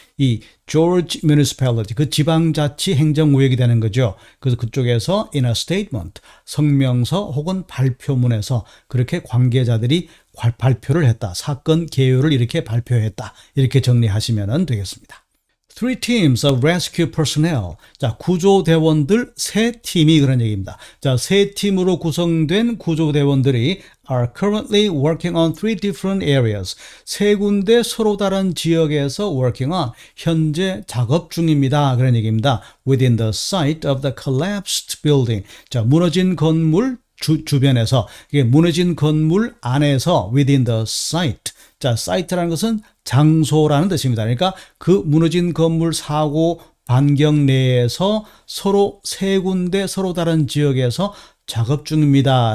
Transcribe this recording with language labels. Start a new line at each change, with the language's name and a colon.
Korean: 이 George Municipality 그 지방자치 행정구역이 되는 거죠. 그래서 그쪽에서 in a statement 성명서 혹은 발표문에서 그렇게 관계자들이 발표를 했다. 사건 개요를 이렇게 발표했다. 이렇게 정리하시면 되겠습니다.
English: Three teams of rescue personnel.
Korean: 자, 구조대원들 세 팀이 그런 얘기입니다.
English: 자,
Korean: 세 팀으로 구성된 구조대원들이
English: are currently working on three different areas.
Korean: 세 군데 서로 다른 지역에서
English: working on,
Korean: 현재 작업 중입니다. 그런 얘기입니다.
English: Within the site of the collapsed building.
Korean: 자, 무너진 건물 주변에서, 이게 무너진 건물 안에서
English: within the site.
Korean: 자, site라는 것은 장소라는 뜻입니다. 그러니까 그 무너진 건물 사고 반경 내에서 서로 세 군데 서로 다른 지역에서 작업 중입니다.